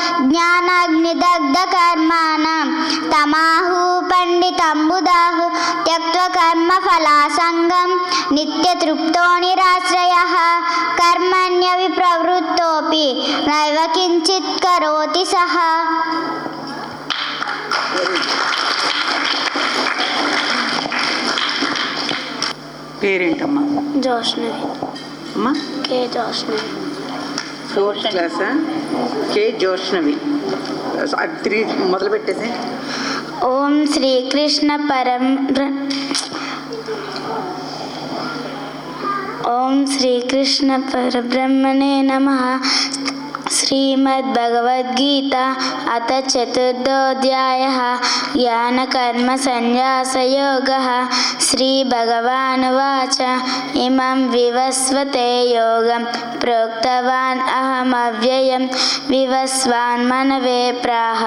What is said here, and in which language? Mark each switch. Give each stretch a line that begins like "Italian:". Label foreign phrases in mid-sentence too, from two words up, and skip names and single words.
Sanskrit: ज्ञानाग्निदग्धकर्माणां तमाहुः पण्डितं बुधाः त्यक्त्वा कर्मफलासङ्गं नित्यतृप्तो निराश्रयः कर्मण्यविप्रवृत्तोऽपि नैव किञ्चित् करोति सः.
Telugu: పేరేంటమ్మా? జోష్నవి. అమ్మా కే జోష్నవి. 4th క్లాసా? కే జోష్నవి. అది తిరిగి మొదలు పెట్టేసి.
Sanskrit: ఓం శ్రీకృష్ణ పరబ్రహ్మణే నమః. श्रीमद्भगवद्गीता अथ चतुर्थोऽध्यायः ज्ञानकर्मसन्न्यासयोगः। श्रीभगवानुवाच इमं विवस्वते योगं प्रोक्तवान् अहमव्ययं विवस्वान् मनवे प्राह